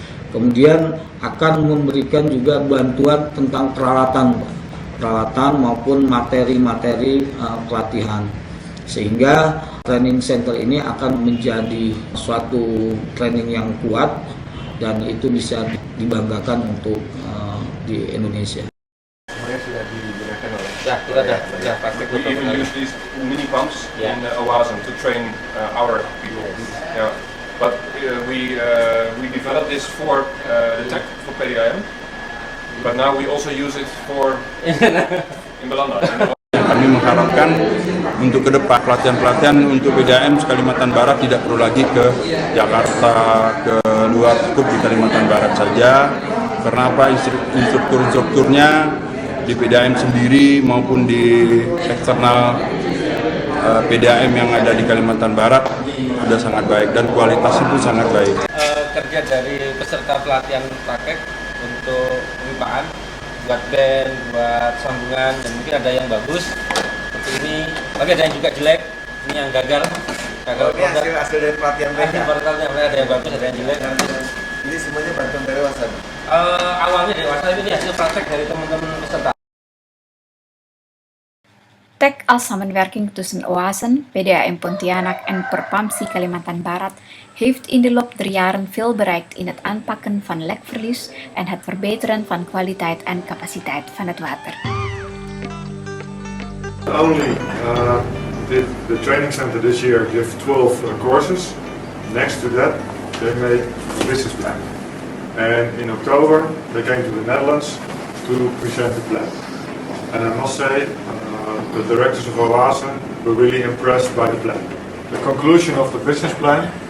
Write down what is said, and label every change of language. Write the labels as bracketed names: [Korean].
[Indonesian] Kemudian akan memberikan juga bantuan tentang peralatan maupun materi-materi pelatihan, sehingga training center ini akan menjadi suatu training yang kuat dan itu bisa dibanggakan untuk di Indonesia. Semuanya sudah digunakan oleh kita sudah praktek. [English] We even use these mini pumps in Oase to train our people. Yeah. But we developed this for the TEC, for PDAM. But now we also use it for in Belanda. [Indonesian] Kami mengharapkan untuk ke depan pelatihan-pelatihan untuk PDAM Kalimantan Barat tidak perlu lagi ke Jakarta, ke luar, cukup di Kalimantan Barat saja. Karena apa? Instruktur-instrukturnya di PDAM sendiri maupun di eksternal PDAM yang ada di Kalimantan Barat sudah sangat baik dan kualitasnya pun sangat baik. Kerja dari peserta pelatihan praktek untuk pemipaan, buat band, buat sambungan, dan mungkin ada yang bagus seperti ini, tapi ada yang juga jelek, ini yang gagal. Ini hasil dari pelatihan mereka. Ada yang bagus, ada yang jelek. Ini semuanya bantuan dari Oase. Awalnya dari Oase, ini hasil praktek dari teman-teman peserta. [Dutch] TEC als samenwerking tussen Oase, PDAM Pontianak en Perpamsi Kalimantan Barat heeft in de loop der jaren veel bereikt in het aanpakken van lekverlies en het verbeteren van kwaliteit en capaciteit van het water. [English] Only did the training center this year give 12 courses. Next to that, they made a business plan. And in October, they came to the Netherlands to present the plan. And I must say, the directors of Oase were really impressed by the plan. The conclusion of the business plan